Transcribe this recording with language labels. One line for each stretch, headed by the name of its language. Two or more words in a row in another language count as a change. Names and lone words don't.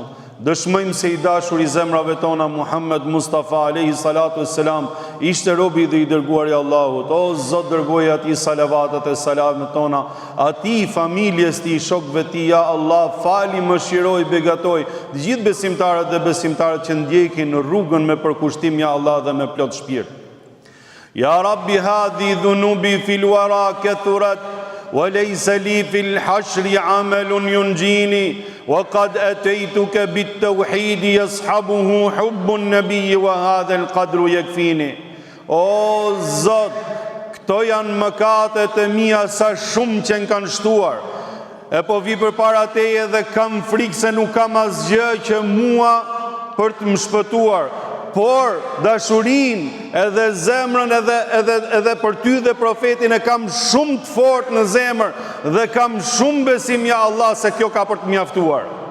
Albanian: Dëshmojmë se i dashur i zemrave tona Muhammed Mustafa
Arabic: عليه الصلاة والسلام
Albanian: ishte robi dhe i dërguari i Allahut. O Zot, dërgoje atij salavatet e selamet tona, atij familjes tij, shokëve tij,
Arabic: يا الله,
Albanian: fali, mëshiroj, begatoj të gjithë besimtarët dhe besimtarët që ndjekin në rrugën me përkushtim
Arabic: يا الله
Albanian: dhe me plot shpirt.
Arabic: يا رب هذي ذنوبي في الورى كثرت وليس لي في الحشر عمل ينجيني وقد أتيتك بالتوحيد يصحبه حب النبي وهذا القدر يكفيني.
Albanian: O Zot, këto janë mëkatet e mia sa shumë që në kanë shtuar. E po vi përpara teje dhe kam frikë se nuk kam asgjë që mua për të më shpëtuar, por dashurin edhe zemrën edhe për ty dhe profetin e kam shumë të fort në zemër dhe kam shumë besim
Arabic: يا الله
Albanian: se kjo ka për të mjaftuar.